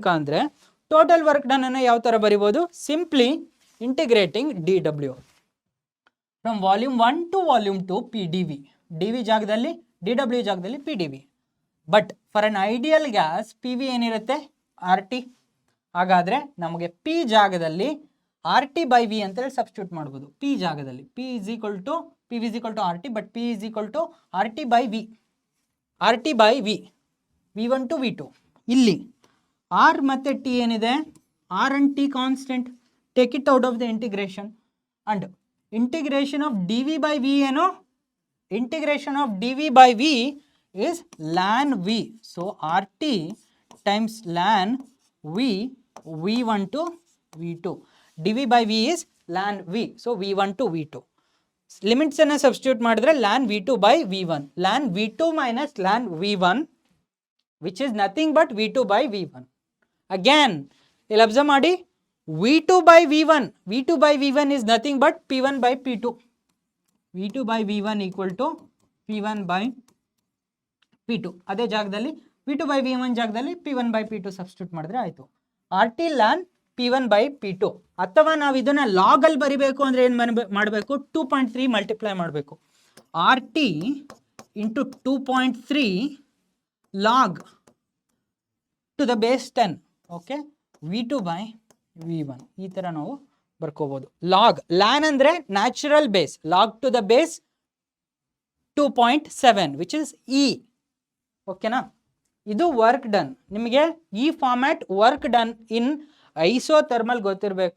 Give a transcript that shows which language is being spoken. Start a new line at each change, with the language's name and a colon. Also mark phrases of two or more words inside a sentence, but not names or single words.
English: ಅಂದರೆ total work done
Kannada: ಅನ್ನು ಯಾವ ಥರ ಬರಿಬೋದು,
English: simply integrating d w from volume 1 to volume 2 p d v. d v ಜಾಗದಲ್ಲಿ d w ಜಾಗದಲ್ಲಿ p d v. but for an ideal gas p v ಏನಿರುತ್ತೆ, r t.
Kannada: ಹಾಗಾದರೆ ನಮಗೆ ಪಿ ಜಾಗದಲ್ಲಿ
English: r t by v
Kannada: ಅಂತೇಳಿ ಸಬ್ಸ್ಟಿಟ್ಯೂಟ್ ಮಾಡ್ಬೋದು.
English: p ಜಾಗದಲ್ಲಿ p is equal to p v is equal to r t, but p is equal to r t by v. r t by v, v one to v two. ಇಲ್ಲಿ r ಮತ್ತು t ಏನಿದೆ, r and t constant, take it out of the integration. and integration of d v by v ಏನು, integration of d v by v is ln v. So RT times ln v, v1 to v2. dv by v is ln v. So v1 to v2. limits ಅನ್ನು substitute ಮಾಡಿದ್ರೆ ln v2 by v1. ln v2 minus ln v1 which is nothing but v2 by v1.
Kannada: Again ಇಲ್ಲಿ ಅಬ್ಸರ್ವ್ ಮಾಡಿ,
English: v2 by v1, v2 by v1 is nothing but p1 by p2. v2 by v1 equal to p1 by p2.
Kannada: ಅದೇ ಜಾಗದಲ್ಲಿ
English: v2 by v1
Kannada: ಜಾಗದಲ್ಲಿ
English: p1 by p2
Kannada: ಸಬ್ಸ್ಟಿಟ್ಯೂಟ್ ಮಾಡಿದ್ರೆ ಆಯಿತು.
English: r t ln p1 by p2.
Kannada: ಅಥವಾ ನಾವು ಇದನ್ನು ಲಾಗಲ್ಲಿ ಬರಿಬೇಕು ಅಂದರೆ ಏನು ಮಾಡಬೇಕು, 2.3 ಮಲ್ಟಿಪ್ಲೈ ಮಾಡಬೇಕು.
English: r t into 2.3 log to the base 10. ಓಕೆ, v2 by v1
Kannada: ಈ ಥರ ನಾವು ಬರ್ಕೋಬೋದು.
English: log, ln ಅಂದರೆ natural base, log to the base 2.7 which is e.
Kannada: ಓಕೆನಾ, ಇದು
English: work done.
Kannada: ನಿಮಗೆ ಈ
English: format work done in isothermal ಗೊತ್ತಿರಬೇಕು.